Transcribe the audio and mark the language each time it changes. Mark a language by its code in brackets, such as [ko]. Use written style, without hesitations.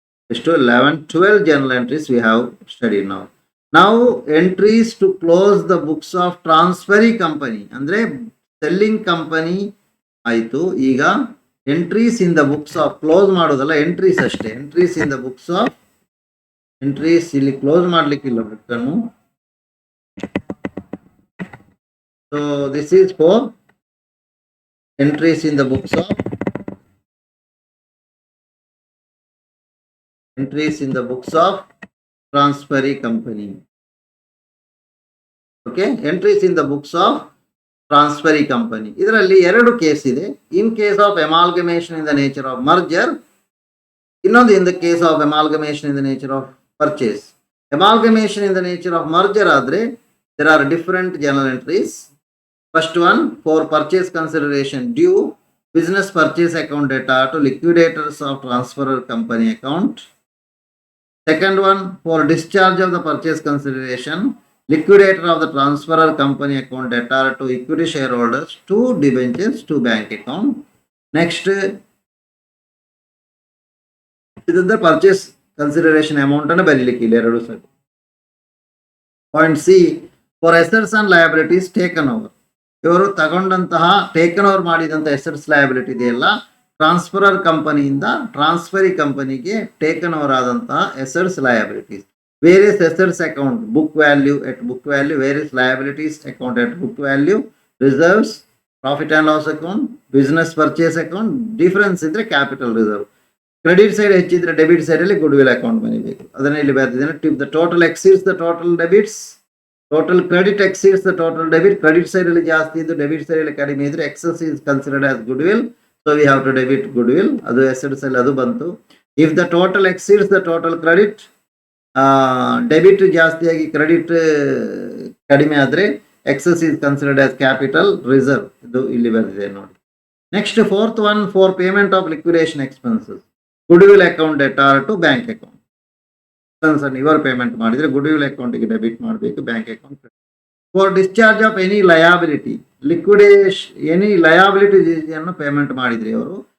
[en] 11-12 journal entries we have studied now. Now entries to close the books of transferee company [kn] ಅಂದ್ರೆ selling company ಆಯಿತು. [en] ಈಗ entries in the books of, close ಮಾಡೋದಲ್ಲ, entries ಅಷ್ಟೇ. Entries in the books of, entries ಇಲ್ಲಿ close [kn] ಮಾಡಲಿಕ್ಕಿಲ್ಲ ಬುಕ್ಕನ್ನು. [en] So this is for entries in the books of, entries in the books of transferee company. Okay, entries in the books of transferee company. [kn] ಇದರಲ್ಲಿ ಎರಡು case ಇದೆ. [en] In case of amalgamation in the nature of merger, ಇನ್ನೊಂದು in the case of amalgamation in the nature of purchase. Amalgamation in the nature of merger ಆದರೆ there are different journal entries. First one, for purchase consideration due, business purchase account data to liquidators of transferor company account. Second one, for discharge of the purchase consideration, liquidator of the transferor company account data to equity shareholders, to debentures, to bank account. Next, the purchase consideration amount and [kn] ಬರೀಲಿಕ್ಕಿಲ್ಲ ಎರಡು ಸರಿ. [en] Point C, for assets and liabilities taken over. [kn] ಇವರು ತಗೊಂಡಂತಹ taken over ಮಾಡಿದಂಥ assets liability ಇದೆಯಲ್ಲ, transferor ಕಂಪನಿಯಿಂದ transferee ಕಂಪನಿಗೆ taken over ಆದಂತಹ assets liabilities. [en] Various assets account book value at book value, various liabilities account at book value, reserves, profit and loss account, business purchase account. Difference ಇದ್ರೆ capital reserve. Credit side ಹೆಚ್ಚಿದ್ರೆ debit ಸೈಡಲ್ಲಿ goodwill account ಬರೀಬೇಕು. [kn] ಅದನ್ನ ಇಲ್ಲಿ ಬರ್ತಿದ್ದೇನೆ. [en] Tip the total exceeds the total debits, total credit exceeds the total debit. Credit ಸೈಡಲ್ಲಿ [kn] ಜಾಸ್ತಿ ಇದ್ದು [en] Debit ಸೈಡಲ್ಲಿ ಕಡಿಮೆ ಇದ್ರೆ excess is considered as goodwill. So we have to debit goodwill. [kn] ಅದು assets ಅಲ್ಲಿ ಅದು ಬಂತು. [en] If the total exceeds the total credit, [kn] debit ಜಾಸ್ತಿಯಾಗಿ ಕ್ರೆಡಿಟ್ ಕಡಿಮೆ ಆದರೆ [en] excess is considered as capital reserve. [kn] ಇದು ಇಲ್ಲಿ ಬಂದಿದೆ ನೋಡಿ. [en] Next fourth one, for payment of liquidation expenses, goodwill account debtor to bank account. [kn] ಎಕ್ಸ್ಪೆನ್ಸನ್ನು ಇವರು ಪೇಮೆಂಟ್ ಮಾಡಿದರೆ ಗುಡ್ವಿಲ್ ಅಕೌಂಟಿಗೆ ಡೆಬಿಟ್ ಮಾಡಬೇಕು, bank account. [en] for discharge of any liability, any ಲಯಾಬಿಲಿಟಿಯನ್ನು payment [kn] ಮಾಡಿದ್ರಿ ಅವರು.